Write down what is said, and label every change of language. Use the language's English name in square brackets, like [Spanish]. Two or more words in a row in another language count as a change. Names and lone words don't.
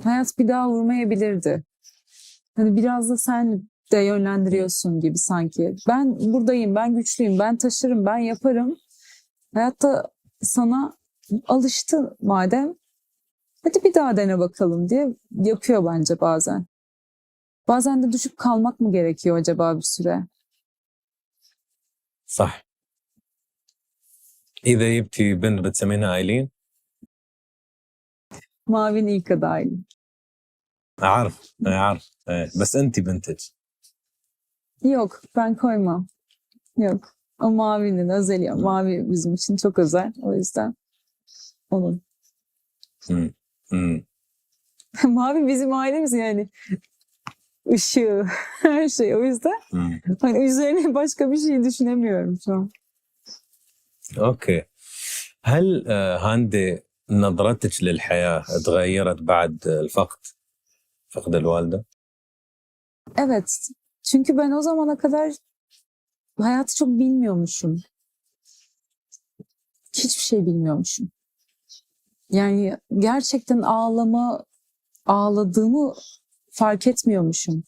[Turkish] hayat bir daha vurmayabilirdi. Hani biraz da sen de yönlendiriyorsun gibi sanki. Ben buradayım, ben güçlüyüm, ben taşırım, ben yaparım. Hayatta sana alıştı madem. Hadi bir daha dene bakalım diye yapıyor bence bazen. Bazen de düşüp kalmak mı gerekiyor acaba bir süre? [Arabic] صح. إذا جبتي بنت بتسمينها آيلين. [Turkish] Mavin ilk adayım. [Arabic] أعرف أعرف بس أنت بنتج. [Turkish] Yok, ben koymam. Yok. O Mavi'nin özeli. Mavi bizim için çok özel. O yüzden onun. مم. مم. Mavi bizim ailemiz yani. Işığı, her şey. O yüzden مم. hani üzerine başka bir şey düşünemiyorum şu an. [Arabic] أوكي. هل هاندي نظرتك للحياة تغيرت بعد الفقد فقد الوالدة؟ [Turkish] Evet. Çünkü ben o zamana kadar hayatı çok bilmiyormuşum. Hiçbir şey bilmiyormuşum. Yani gerçekten ağladığımı fark etmiyormuşum.